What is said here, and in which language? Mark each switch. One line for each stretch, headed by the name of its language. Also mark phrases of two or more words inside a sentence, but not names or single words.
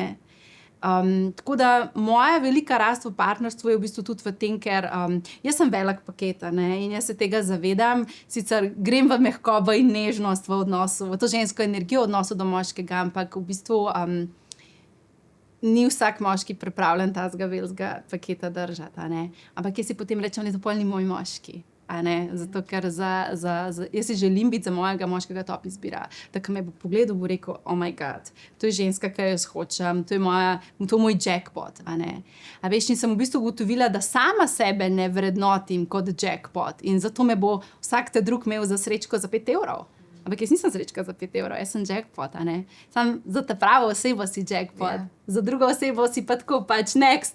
Slovenian: Tako da moja velika rast v partnerstvu je v bistvu tudi v tem, ker jaz sem velik paket in jaz se tega zavedam, sicer grem v mehkobo in nežnost v odnosu, v to žensko energijo v odnosu do moškega, ampak v bistvu ni vsak moški pripravljen tazga velikega paketa držati. Ampak jaz si potem rečem, da to pol ni moj moški. Zato, ker jaz si želim biti za mojega moškega top izbira. Da, ko me bo pogledal, bo rekel,
English: oh my god,
Slovenian: to je ženska, ki jo jaz hočem, to je moj jackpot. A veš, in sem v bistvu ugotovila, da sama sebe ne vrednotim kot jackpot in zato me bo vsak te drug imel za srečko za 5 evrov. Ampak jaz nisem srečka za 5 evrov, jaz sem jackpot. Sam za ta pravo osebo si jackpot, za drugo osebo si pa tako pač next.